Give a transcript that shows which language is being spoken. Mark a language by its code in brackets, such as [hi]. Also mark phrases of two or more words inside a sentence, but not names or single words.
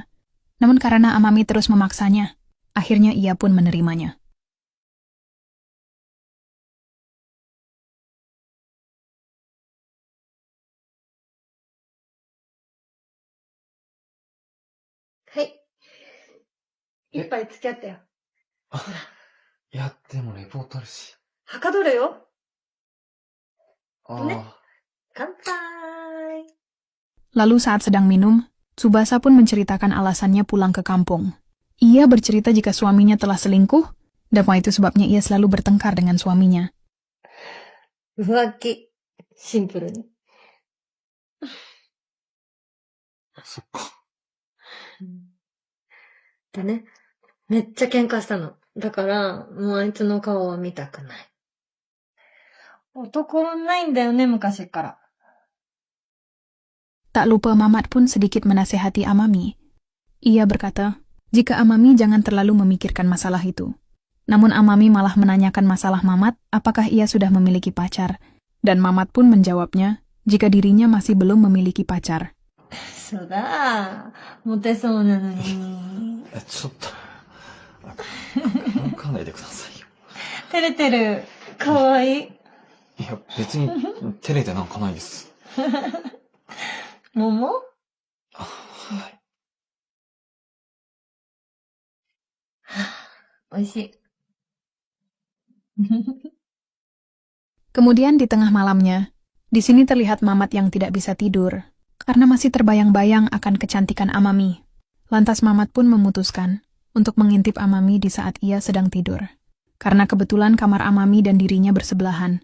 [id] Namun karena Amami terus memaksanya, akhirnya ia pun menerimanya. [ja] Hai. 一杯付き合ったよ。いや、でもレポートあるし。はかどれよ。ね。乾杯. [id] Lalu saat sedang minum, Tsubasa pun menceritakan alasannya pulang ke kampung. Ia bercerita jika suaminya telah selingkuh, dan itu sebabnya ia selalu bertengkar dengan suaminya. [ja] 浮気。シンプルに。そっか。でね、めっちゃ喧嘩したの。だから、もうあいつの顔は見たくない。男ないんだよね、昔から。 [id] Tak lupa Mamat pun sedikit menasehati Amami. Ia berkata, jika Amami jangan terlalu memikirkan masalah itu. Namun Amami malah menanyakan masalah Mamat, apakah ia sudah memiliki pacar. Dan Mamat pun menjawabnya, jika dirinya masih belum memiliki pacar. [ja] そうだ、モテそうなのに。ちょっと、考えてくださいよ。照れてる。かわいい。いや、別に照れてなんかないです。桃？はい。美味しい。 [id] Kemudian di tengah malamnya, di sini terlihat Mamat yang tidak bisa tidur. karena masih terbayang-bayang akan kecantikan Amami. Lantas Mamat pun memutuskan untuk mengintip Amami di saat ia sedang tidur. Karena kebetulan kamar Amami dan dirinya bersebelahan.